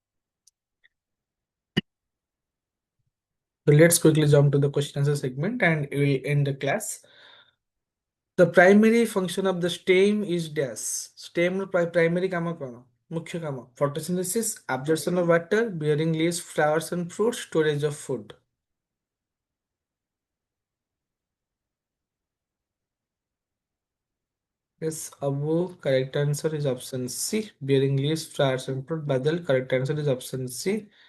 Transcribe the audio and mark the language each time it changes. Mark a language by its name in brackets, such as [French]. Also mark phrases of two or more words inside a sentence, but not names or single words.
[English] So let's quickly jump to the question answer segment and we will end the class. The primary function of the stem is dash. [Odia] Stem ର primary କାମ କ'ଣ? ମୁଖ୍ୟ କାମ [English] photosynthesis, absorption of water, bearing leaves, flowers and fruits, storage of food. Yes, Abu, correct answer is option C. Bearing leaves, flowers and fruit. Badal, correct answer is option C.